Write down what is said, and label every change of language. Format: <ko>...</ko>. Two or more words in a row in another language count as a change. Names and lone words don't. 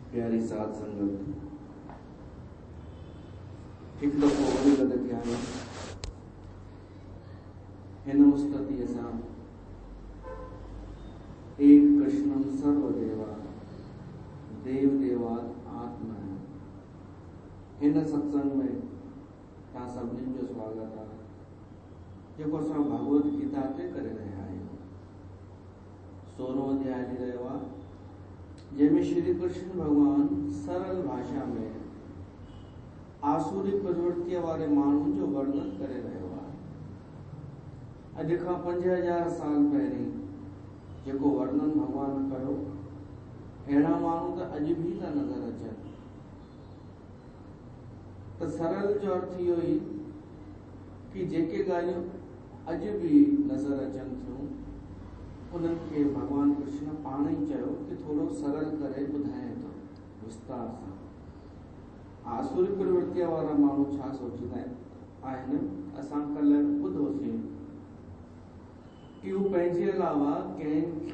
<sd>प्यारी साध संगत एक दफ़ो वरी गॾु थिया आहियूं हिन मुस्ततीअ सां</sd> <sa>एक कृष्णम सर्वदेवा देव देवात आत्मा</sa> <sd>हिन सत्संग में तव्हां सभिनीनि जो स्वागत आहे जेको असां भगवत गीता ते करे रहिया आहियूं। 16 अध्याय हली रहियो आहे जंहिंमें श्री कृष्ण भगवान सरल भाषा में आसुरी प्रवृत्ति वारे माण्हुनि जो वर्णन करे रहियो आहे। अॼु खां 5000 साल पहिरीं जेको वर्णन भगवान कयो अहिड़ा माण्हू त अॼु बि था नज़र अचनि। त सरल जो अर्थ इहो ई कि जेके ॻाल्हियूं अॼु बि नज़र अचनि थियूं उन्हनि खे भगवान कृष्ण पाण ई चयो कि थोरो सरल करे ॿुधाए थो विस्तार सां। आसुरी प्रवृत्तिअ वारा माण्हू छा सोचींदा आहिनि असां कल्ह ॿुधोसीं कि हू पंहिंजे अलावा कंहिंखे</sd>